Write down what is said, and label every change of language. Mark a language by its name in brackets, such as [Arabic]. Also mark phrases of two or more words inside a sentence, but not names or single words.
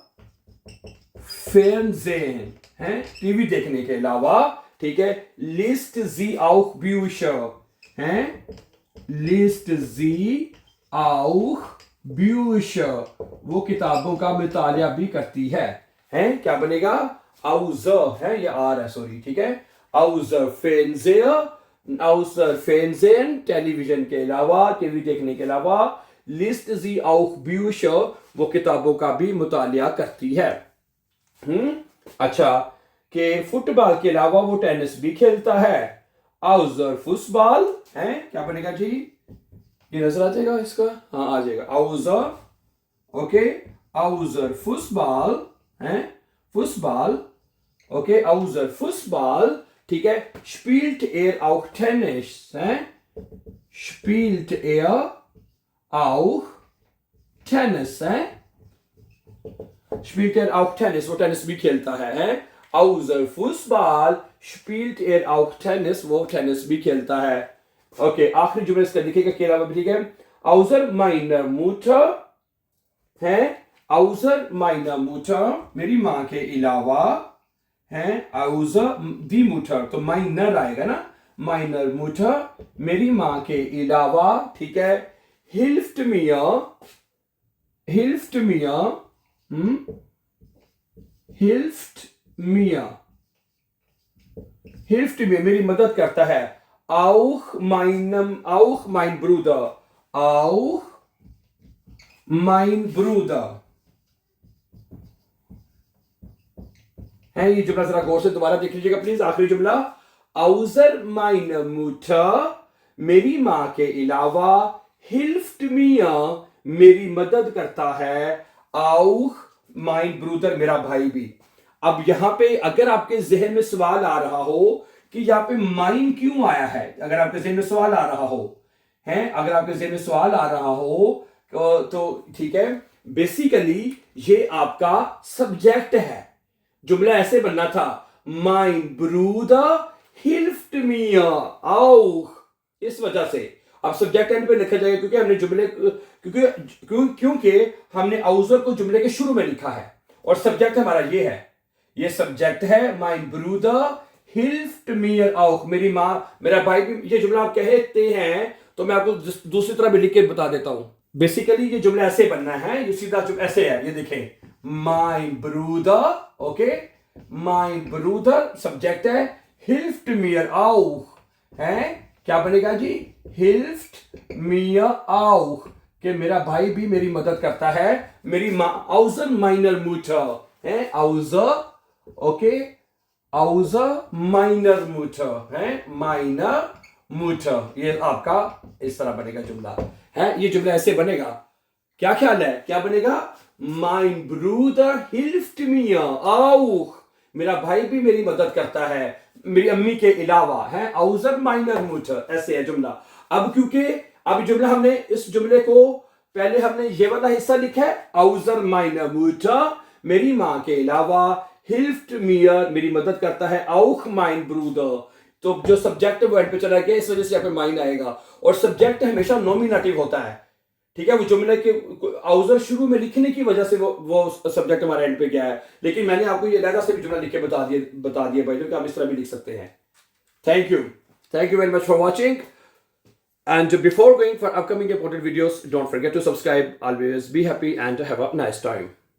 [Urdu] Fernsehen ہے ٹی وی دیکھنے کے علاوہ ٹھیک ہے [German] liest sie auch Bücher [Urdu] है [German] liest sie auch Bücher [Urdu] وہ کتابوں کا مطالعہ بھی کرتی ہے کیا بنے گا außer ہے یہ آر ہے سوری ٹھیک ہے [German] außer Fernsehen [Urdu] ٹیلی ویژن کے علاوہ ٹی وی دیکھنے کے علاوہ [German] liest sie auch Bücher [Urdu] وہ کتابوں کا بھی مطالعہ کرتی ہے اچھا کہ فٹبال کے علاوہ وہ ٹینس بھی کھیلتا ہے [German] außer Fußball [Urdu] ہے کیا بنے گا جی یہ نظر آ جائے گا اس کا ہاں آ جائے گا außer اوکے [German] außer Fußball [Urdu] है Fußball ओके [German] außer Fußball [Urdu] ٹھیک ہے spielt [German] er auch Tennis है spielt er auch Tennis है spielt er auch Tennis [Urdu] وہ ٹینس بھی کھیلتا है [German] außer Fußball spielt er auch Tennis [Urdu] وہ ٹینس بھی کھیلتا ہے اوکے آخری جملے اس کا لکھے گا کے علاوہ ٹھیک ہے [German] außer meiner Mutter [Urdu] है [German] außer meiner Mutter [Urdu] میری ماں کے علاوہ ہے [German] außer die Mutter [Urdu] تو meiner آئے گا نا [German] meiner Mutter [Urdu] میری ماں کے علاوہ ٹھیک ہے [German] hilft mir hilft [Urdu] mir میری مدد کرتا ہے [German] auch mein Bruder auch mein Bruder [Urdu] ہے یہ جملہ ذرا غور سے دوبارہ دیکھ لیجیے گا پلیز آخری جملہ [German] außer meiner Mutter [Urdu] میری ماں کے علاوہ [German] hilft mir [Urdu] میری مدد کرتا ہے [German] auch mein Bruder [Urdu] میرا بھائی بھی اب یہاں پے اگر آپ کے ذہن میں سوال آ رہا ہو کہ یہاں پے مائن کیوں آیا ہے اگر آپ کے ذہن میں سوال آ رہا ہو اگر آپ کے ذہن میں سوال آ رہا ہو تو ٹھیک ہے بیسیکلی یہ آپ کا سبجیکٹ ہے جملہ ایسے بننا تھا [German] mein Bruder hilft mir auch [Urdu] اس وجہ سے اب سبجیکٹ اینڈ پے لکھا جائے گا کیونکہ ہم نے جملے کیونکہ ہم نے außer کو جملے کے شروع میں لکھا ہے اور سبجیکٹ ہمارا یہ ہے یہ سبجیکٹ ہے [German] mein Bruder hilft mir auch [Urdu] میری ماں میرا بھائی بھی یہ جملہ آپ کہتے ہیں تو میں آپ کو دوسری طرح بھی لکھ کے بتا دیتا ہوں بیسیکلی یہ جملہ ایسے بننا ہے یہ سیدھا جملہ ایسے ہے یہ دیکھیں [German] mein Bruder [Urdu] ओके [German] mein Bruder [Urdu] सब्जेक्ट है [German] hilft mir auch [Urdu] ہے کیا بنے گا جی [German] hilft mir auch [Urdu] کہ میرا بھائی بھی میری مدد کرتا ہے میری ماں [German] außer meiner Mutter [Urdu] ہے außer اوکے [German] außer meiner Mutter [Urdu] है [German] meiner Mutter [Urdu] یہ آپ کا اس طرح بنے گا جملہ ہے یہ جملہ ایسے بنے گا کیا خیال ہے کیا بنے گا [German] mein Bruder hilft mir auch [Urdu] میرا بھائی بھی میری مدد کرتا ہے میری امی کے علاوہ ہے [German] außer meiner Mutter [Urdu] ایسے ہے جملہ اب کیونکہ اب جملہ ہم نے اس جملے کو پہلے ہم نے یہ والا حصہ لکھا ہے [German] außer meiner Mutter [Urdu] میری ماں کے علاوہ [German] hilft mir [Urdu] میری مدد کرتا ہے [German] auch mein Bruder [Urdu] تو جو سبجیکٹ وہ اینڈ پے چلا گیا اس وجہ سے یہاں پے مائن آئے گا اور سبجیکٹ ہمیشہ نومینیٹو ہوتا ہے ٹھیک ہے وہ جملے کے außer شروع میں لکھنے کی وجہ سے وہ سبجیکٹ ہمارا اینڈ پے گیا ہے لیکن میں نے آپ کو یہ الگ سے بھی جملہ لکھ کے بتا دیا بھائی تو آپ اس طرح بھی لکھ سکتے ہیں [English] thank you very much for watching and before going for upcoming important videos don't forget to subscribe always be happy and have a nice time